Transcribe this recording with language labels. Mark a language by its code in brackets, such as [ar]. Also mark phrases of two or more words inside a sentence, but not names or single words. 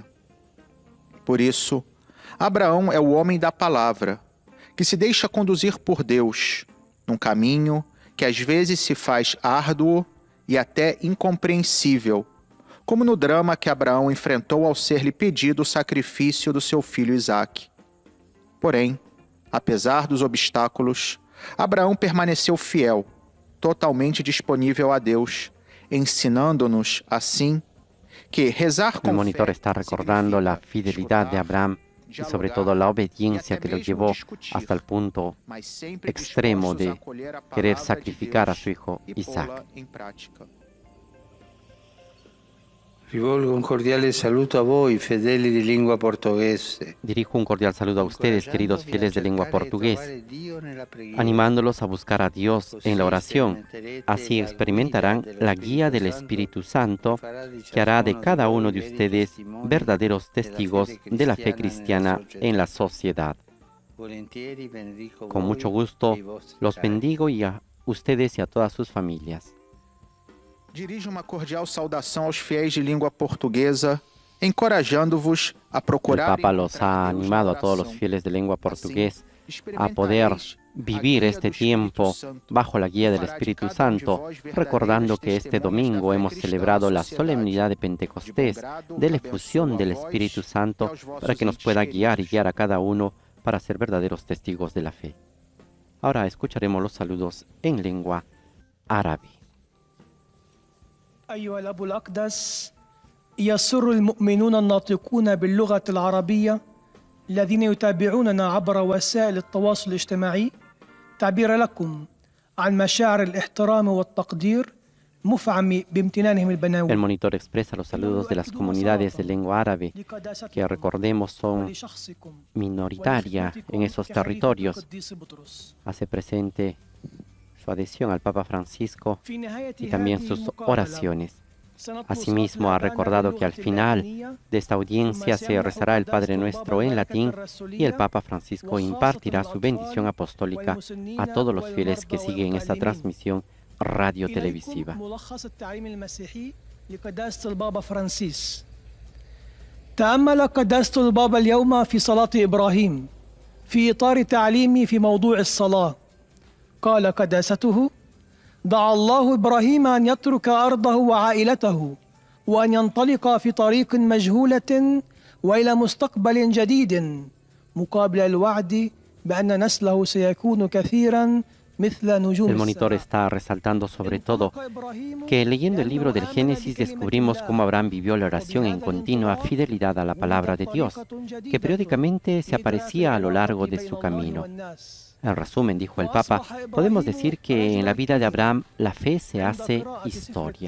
[pt] Por isso, Abraão é o homem da palavra, que se deixa conduzir por Deus, num caminho que às vezes se faz árduo e até incompreensível, como no drama que Abraão enfrentou ao ser-lhe pedido o sacrifício do seu filho Isaque. Porém, apesar dos obstáculos, Abraão permaneceu fiel, totalmente disponível a Deus, ensinando-nos assim que rezar con [es] El monitor está recordando la fidelidad de Abraham y sobre todo la obediencia que lo llevó hasta el punto extremo de querer sacrificar a su hijo Isaac. [it] Rivolgo un cordiale saluto a voi, fedeli di lingua portoghese. [es] Dirijo un cordial saludo a ustedes, queridos fieles de lengua portuguesa, animándolos a buscar a Dios en la oración. Así experimentarán la guía del Espíritu Santo, que hará de cada uno de ustedes verdaderos testigos de la fe cristiana en la sociedad. Con mucho gusto los bendigo y a ustedes y a todas sus familias. [pt] Dirijo uma cordial saudação aos fiéis de língua portuguesa, encorajando-vos a procurar. [es] El Papa los ha animado a todos los fieles de lengua portuguesa a poder vivir este tiempo bajo la guía del Espíritu Santo, recordando que este domingo hemos celebrado la solemnidad de Pentecostés, de la efusión del Espíritu Santo, para que nos pueda guiar y guiar a cada uno para ser verdaderos testigos de la fe. Ahora escucharemos los saludos en lengua árabe. [ar] أيها الأب الأقدس، يسر المؤمنون الناطقون باللغة العربية الذين يتابعوننا عبر وسائل التواصل الاجتماعي تعبير لكم عن مشاعر الاحترام والتقدير مفعم بامتنانهم البناوي. [es] El monitor expresa los saludos de las comunidades de lengua árabe, que recordemos son minoritarias en esos territorios. Hace presente su adhesión al Papa Francisco y también sus oraciones. Asimismo, ha recordado que al final de esta audiencia se rezará el Padre Nuestro en latín y el Papa Francisco impartirá su bendición apostólica a todos los fieles que siguen esta transmisión radio-televisiva. [ar] تأمل قداسة البابا اليوم في صلاة إبراهيم في إطار تعليمي في موضوع الصلاة. قال قداسته: دعا الله إبراهيم أن يترك أرضه وعائلته وأن ينطلق في طريق مجهولة وإلى مستقبل جديد مقابل الوعد بأن نسله سيكون كثيرا مثل نجوم. [es] El monitor está resaltando sobre todo que leyendo el libro del Génesis descubrimos cómo Abraham vivió la oración en continua fidelidad a la palabra de Dios, que periódicamente se aparecía a lo largo de su camino. En resumen, dijo el Papa, podemos decir que en la vida de Abraham la fe se hace historia.